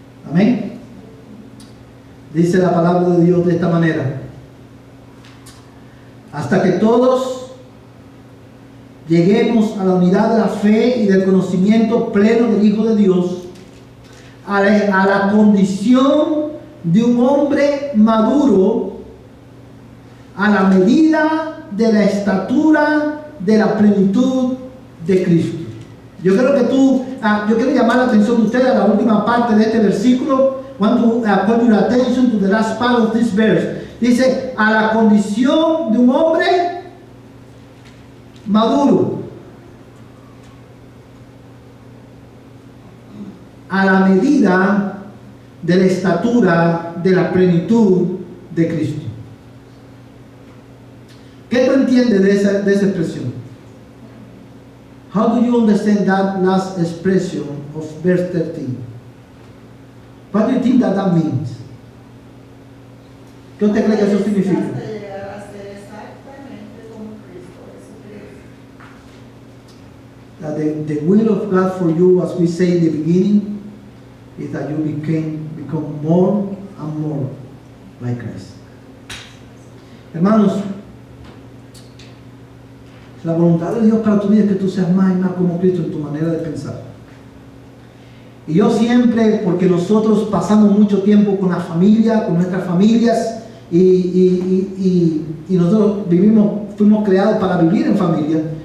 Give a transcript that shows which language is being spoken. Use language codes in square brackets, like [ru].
[es] Amén. Dice la palabra de Dios de esta manera: hasta que todos lleguemos a la unidad de la fe y del conocimiento pleno del Hijo de Dios, a la condición de un hombre maduro, a la medida de la estatura de la plenitud de Cristo. Yo creo que yo quiero llamar la atención de ustedes a la última parte de este versículo. [en] Want to call your attention to the last part of this verse. [es] Dice, a la condición de un hombre maduro, a la medida de la estatura de la plenitud de Cristo. ¿Qué tú entiendes de esa expresión? [en] How do you understand that last expression of verse 13? What do you think that means? [es] ¿Qué usted cree que eso significa? Hasta llegar a ser exactamente como Cristo Jesucristo. [en] That the will of God for you, as we say in the beginning, is that you become more and more like Christ. [es] Hermanos, la voluntad de Dios para tu vida es que tú seas más y más como Cristo en tu manera de pensar. Y yo siempre, porque nosotros pasamos mucho tiempo con la familia, con nuestras familias, y nosotros fuimos creados para vivir en familia.